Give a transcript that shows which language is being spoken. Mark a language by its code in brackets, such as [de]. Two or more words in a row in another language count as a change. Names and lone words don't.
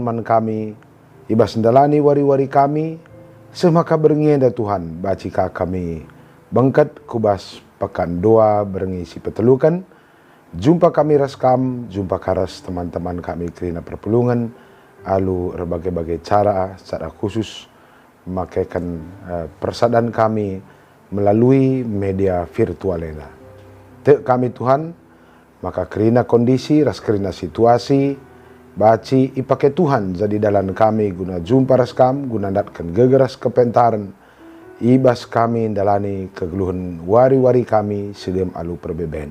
[btx] man kami, ibas ndalani wari-wari kami, semaka berngenda Tuhan, bacika kami bengket kubas pekan doa berngisi petelukan, jumpa kami raskam, jumpa karas teman-teman kami kerina perpulungan, [id] alu berbagai-bagai cara, secara khusus memakaikan [btx] persadan kami [id] melalui media virtual ini. [btx] Tek kami Tuhan, maka kerina kondisi, ras kerina situasi, baci ipake Tuhan jadi dalam kami guna jumpa raskam, guna datkan gegeras kepentaran, ibas kami dalani kegeluhan wari-wari kami sedem alu perbeben.